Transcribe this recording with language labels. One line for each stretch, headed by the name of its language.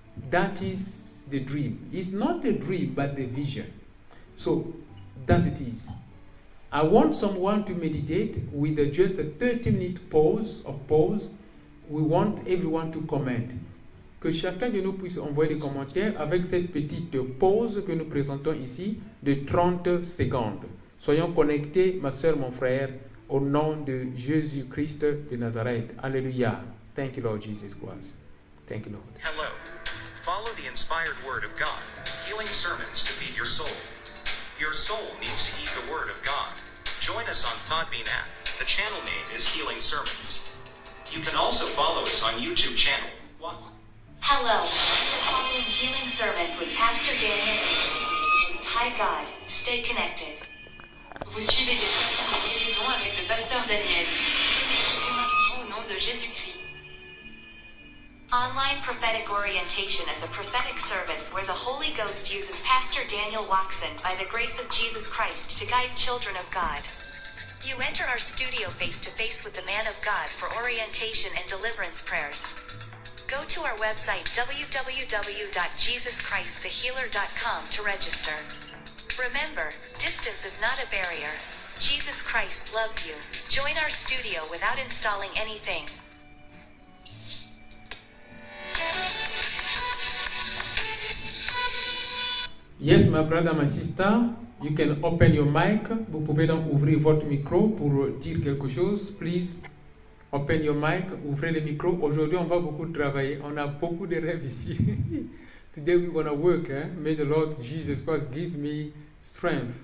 English: That is the dream. It's not the dream, but the vision. So, that it is. I want someone to meditate with just a 30-minute pause. We want everyone to comment.
French: Que chacun de nous puisse envoyer des commentaires avec cette petite pause que nous présentons ici de 30 secondes. Soyons connectés, ma soeur, mon frère, au nom de Jésus-Christ de Nazareth.
English: Alléluia. Thank you, Lord Jesus Christ. Thank you, Lord. Hello. Follow the inspired word of God, healing sermons to feed your soul. Your soul needs to eat the word of God. Join us on Podbean app. The channel name is Healing Sermons. You can also follow us on YouTube channel. Hello. Following Healing Sermons with Pastor Daniel. Hi God. Stay connected.
French: Vous suivez des sermons de guérison avec le pasteur Daniel. Au nom de Jésus-Christ.
English: Online Prophetic Orientation is a prophetic service where the Holy Ghost uses Pastor Daniel Watson by the grace of Jesus Christ to guide children of God. You enter our studio face-to-face with the man of God for orientation and deliverance prayers. Go to our website www.jesuschristthehealer.com to register. Remember, distance is not a barrier. Jesus Christ loves you. Join our studio without installing anything. Yes, my brother, my sister, you can open your mic.
French: Vous pouvez donc ouvrir votre micro pour dire quelque chose.
English: Please open your mic,
French: ouvrez le micro. Aujourd'hui, on va beaucoup travailler. On a beaucoup de rêves ici.
English: Today we're going to work. May the Lord Jesus Christ give me strength.